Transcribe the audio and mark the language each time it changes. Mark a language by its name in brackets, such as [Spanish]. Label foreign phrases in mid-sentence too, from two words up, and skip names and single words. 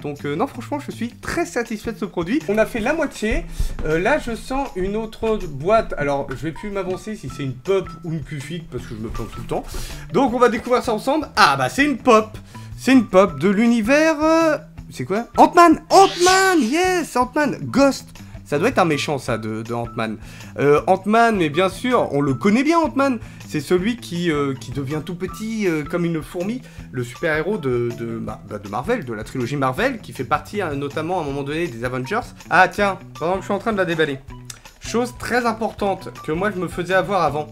[French] Donc non, franchement, je suis très satisfait de ce produit. On a fait la moitié. Là, je sens une autre boîte. Alors, je vais plus m'avancer si c'est une pop ou une Q-Fit, parce que je me plante tout le temps. Donc, on va découvrir ça ensemble. Ah, bah, c'est une pop. C'est une pop de l'univers... C'est quoi? Ant-Man. Ant-Man, yes, Ant-Man. Ghost. Ça doit être un méchant, ça, de Ant-Man. Ant-Man, mais bien sûr, on le connaît bien, Ant-Man. C'est celui qui devient tout petit comme une fourmi. Le super-héros de Marvel, de la trilogie Marvel, qui fait partie notamment à un moment donné des Avengers. Ah tiens, pendant que je suis en train de la déballer. Chose très importante que moi je me faisais avoir avant.